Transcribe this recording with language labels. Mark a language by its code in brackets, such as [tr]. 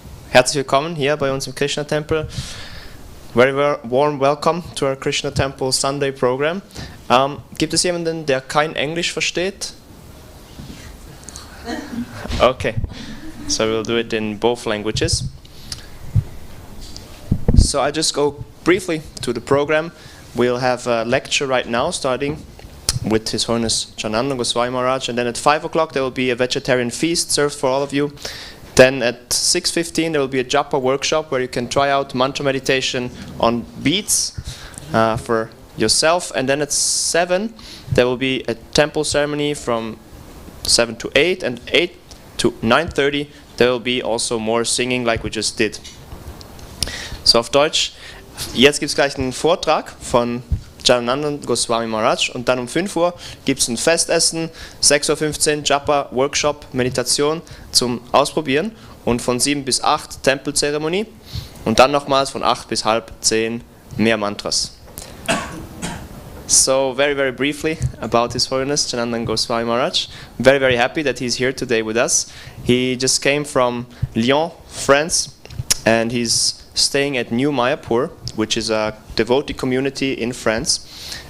[de] Herzlich willkommen hier bei uns im Krishna Tempel. [en] Very warm welcome to our Krishna Temple Sunday program. [de] Gibt es jemanden, der kein Englisch versteht? [en] Okay, so we'll do it in both languages. So I just go briefly to the program. We'll have a lecture right now starting with His Holiness Chananda Goswami Maharaj, and then at 5 o'clock there will be a vegetarian feast served for all of you. Then at 6:15 there will be a japa workshop where you can try out mantra meditation on beats for yourself, and then at 7 there will be a temple ceremony from 7 to 8, and 8 to 9:30 there will be also more singing like we just did. [de] So auf Deutsch, jetzt gibt es gleich einen Vortrag von Janananda Goswami Maharaj, und dann um 5 Uhr gibt es ein Festessen, 6:15 Uhr Japa Workshop Meditation zum Ausprobieren, und von 7 bis 8 Tempelzeremonie, und dann nochmals von 8 bis halb 10 mehr Mantras. [en] So very briefly about His Holiness Janananda Goswami Maharaj. Very happy that he's here today with us. He just came from Lyon, France, and he's staying at New Mayapur, which is a devotee community in France.